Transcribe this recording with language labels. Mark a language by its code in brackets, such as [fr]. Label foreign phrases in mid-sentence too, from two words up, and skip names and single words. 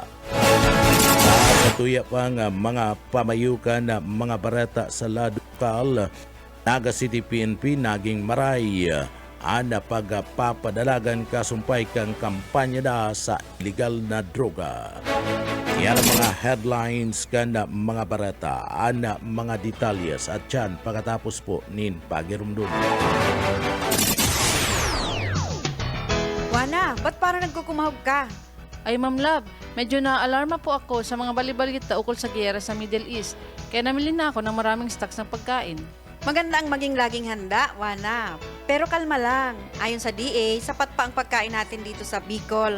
[bik] Sa tuya pang mga pamayukan na mga barata sa ladukal, Naga City PNP naging maray ana pagpapadalagan kasumpay kang kampanya na sa illegal na droga. Yan ang mga headlines kana mga barata, ana mga detalyes at yan pagkatapos po nin pagirumdum. [tl] Wana, ba't parang nagkukumahog ka? Ay Ma'am Love, medyo na-alarma po ako sa mga balibalita ukol sa giyera sa Middle East. Kaya namili na ako ng maraming stocks ng pagkain. Maganda ang maging laging handa, Wana. Pero kalma lang, ayon sa DA, sapat pa ang pagkain natin dito sa Bicol.